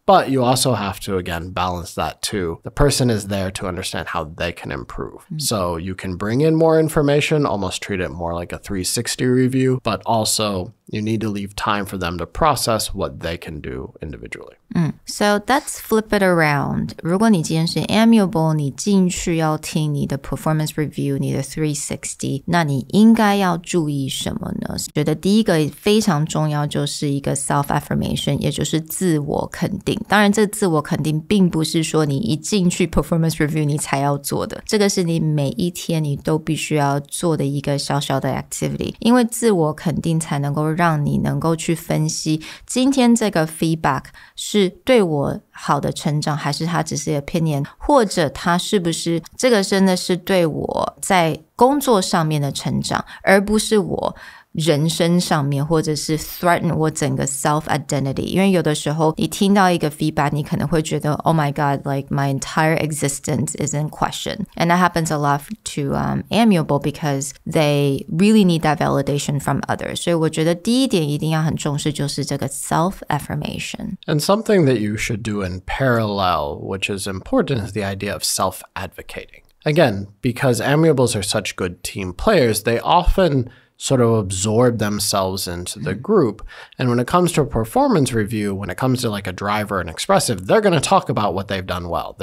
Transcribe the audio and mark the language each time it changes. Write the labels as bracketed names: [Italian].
[English] But you also have to, again, balance that too. The person is there to understand how they can improve. So you can bring in more information, almost treat it more like a 360 review, but also You need to leave time for them to process what they can do individually. So let's flip it around. [Chinese] 如果你今天是 amiable, 你进去要听你的 performance review, 你的360, 那你应该要注意什么呢？觉得第一个非常重要就是一个 self-affirmation, 也就是自我肯定。当然这自我肯定并不是说你一进去 performance review 你才要做的，这个是你每一天你都必须要做的一个小小的 activity, 因为自我肯定才能够让你能够去分析今天这个 feedback 是对我好的成长，还是它只是 opinion， 或者它是不是这个真的是对我在工作上面的成长，而不是我人生上面，或者是 threaten 我整个 self-identity。因为有的时候你听到一个 feedback 你可能会觉得 [English] oh my god, like my entire existence is in question. And that happens a lot to amiable because they really need that validation from others. [Chinese] 所以我觉得第一点一定要很重视就是这个 self-affirmation. [English] And something that you should do in parallel, which is important, is the idea of self-advocating. Again, because amiables are such good team players, they often sort of absorb themselves into the group. And when it comes to a performance review, when it comes to like a driver and expressive, they're going to talk about what they've done well.